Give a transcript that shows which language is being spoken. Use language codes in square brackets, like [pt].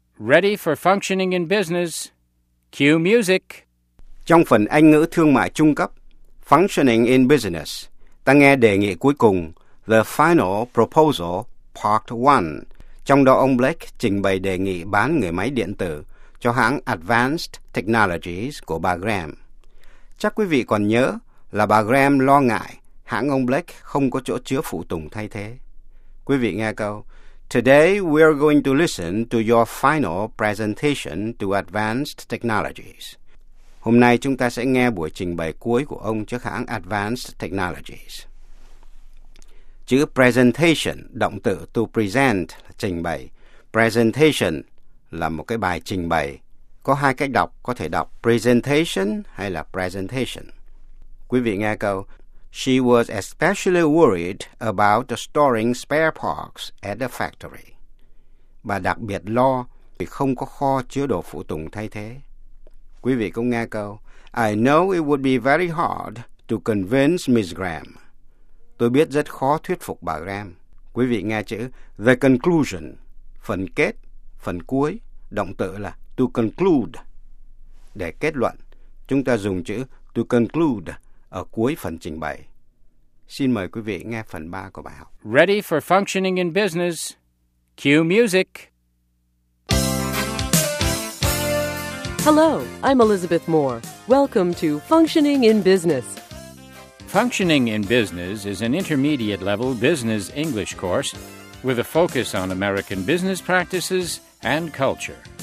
[en] Ready for functioning in business. Cue music. [vi] Trong phần Anh ngữ thương mại trung cấp, Functioning in Business, ta nghe đề nghị cuối cùng, [en] The Final Proposal, Part 1. [vi] Trong đó ông Blake trình bày đề nghị bán người máy điện tử cho hãng Advanced Technologies của bà Graham. Chắc quý vị còn nhớ là bà Graham lo ngại hãng ông Blake không có chỗ chứa phụ tùng thay thế. Quý vị nghe câu, [en] Today we are going to listen to your final presentation to Advanced Technologies. [vi] Hôm nay chúng ta sẽ nghe buổi trình bày cuối của ông trước hãng Advanced Technologies. Chữ presentation, động từ to present, trình bày. Presentation là một cái bài trình bày. Có hai cách đọc, có thể đọc presentation hay là presentation. Quý vị nghe câu. [en] She was especially worried about storing spare parts at the factory. [vi] Bà đặc biệt lo vì không có kho chứa đồ phụ tùng thay thế. Quý vị cũng nghe câu. [en] I know it would be very hard to convince Miss Graham. [vi] Tôi biết rất khó thuyết phục bà Graham. Quý vị nghe chữ the conclusion, phần kết, phần cuối, động từ là to conclude. Để kết luận, chúng ta dùng chữ to conclude ở cuối phần trình bày. Xin mời quý vị nghe phần 3 của bài học. [en] Ready for functioning in business. Cue music. Hello, I'm Elizabeth Moore. Welcome to Functioning in Business. Functioning in Business is an intermediate level business English course with a focus on American business practices and culture.